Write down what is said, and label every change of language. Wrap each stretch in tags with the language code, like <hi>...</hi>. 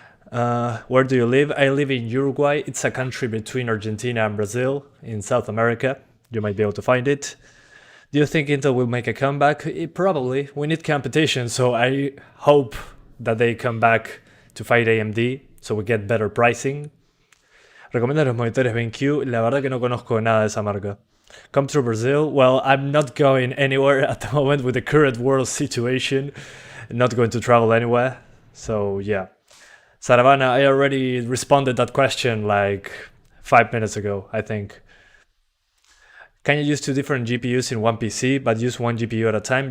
<en>Where do you live? I live in Uruguay. It's a country between Argentina and Brazil in South America. You might be able to find it. Do you think Intel will make a comeback? Probably. We need competition, so I hope that they come back to fight AMD so we get better pricing.</en> <es>¿Recomiendas los monitores BenQ? La verdad que no conozco nada de esa marca.</es> <en>Come to Brazil? Well, I'm not going anywhere at the moment with the current world situation. Not going to travel anywhere. So yeah. Saravana, I already responded that question like 5 minutes ago, I think. Can you use 2 different GPUs in one PC, but use 1 GPU at a time?</en>